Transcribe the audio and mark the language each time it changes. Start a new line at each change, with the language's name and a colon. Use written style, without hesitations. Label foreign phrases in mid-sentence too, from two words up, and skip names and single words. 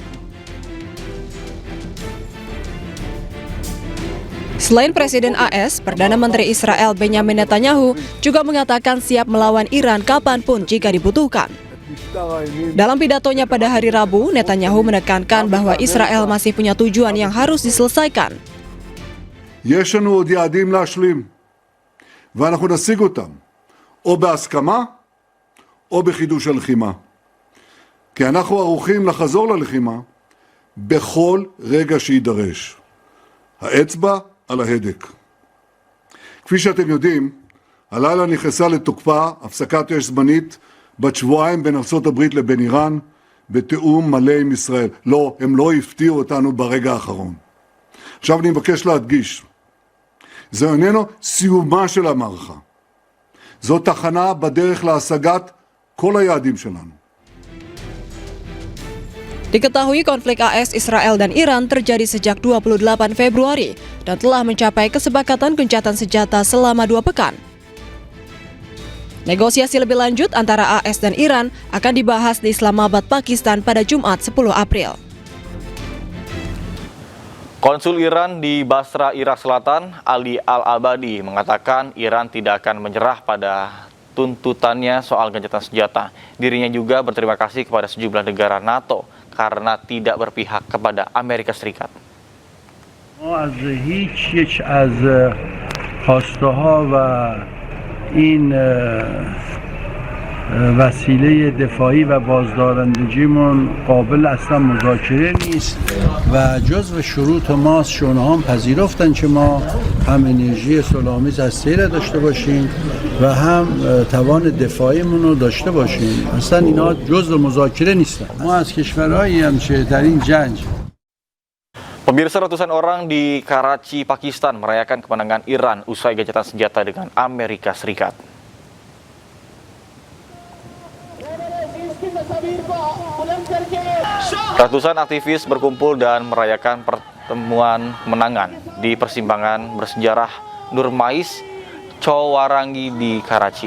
Indonesian: Selain Presiden AS, Perdana Menteri Israel Benjamin Netanyahu juga mengatakan siap melawan Iran kapanpun jika dibutuhkan. Dalam pidatonya pada hari Rabu, Netanyahu menekankan bahwa Israel masih punya tujuan yang harus diselesaikan.
Hebrew: יש לנו עוד יעדים להשלים, ואנחנו נשיג אותם, או בהסכמה, או בחידוש הלחימה. כי אנחנו ערוכים לחזור ללחימה בכל רגע שידרש. האצבע על ההדק. כפי שאתם יודעים, הלילה נכנסה לתוקפה הפסקת אש זמנית בת שבועיים בין ארצות הברית לבין איראן, בתיאום מלא עם ישראל. לא, הם לא הפתיעו אותנו ברגע האחרון. עכשיו אני מבקש להדגיש, זה איננו סיומה של המערכה. זו תחנה בדרך להשגת כל היעדים שלנו.
Indonesian: Diketahui konflik AS, Israel, dan Iran terjadi sejak 28 Februari dan telah mencapai kesepakatan gencatan senjata selama 2 pekan. Negosiasi lebih lanjut antara AS dan Iran akan dibahas di Islamabad, Pakistan pada Jumat 10 April. Konsul Iran di Basra, Irak Selatan, Ali Al-Abadi, mengatakan Iran tidak akan menyerah pada tuntutannya soal gencatan senjata. Dirinya juga berterima kasih kepada sejumlah negara NATO karena tidak berpihak kepada Amerika Serikat.
Persian: این وسیله دفاعی و بازدارندگیمون قابل اصلا مذاکره نیست و جزو شروط ماست شونها هم پذیرفتن که ما هم انرژی صلح‌آمیز هسته‌ای را داشته باشیم و هم توان دفاعیمون رو داشته باشیم. اصلا اینا جزو مذاکره نیستن. ما از کشورهایی هم که در این جنگ
Indonesian: Pemirsa, ratusan orang di Karachi, Pakistan merayakan kemenangan Iran usai gencatan senjata dengan Amerika Serikat. Ratusan aktivis berkumpul dan merayakan pertemuan kemenangan di persimpangan bersejarah Nurmais, Chowarangi di Karachi.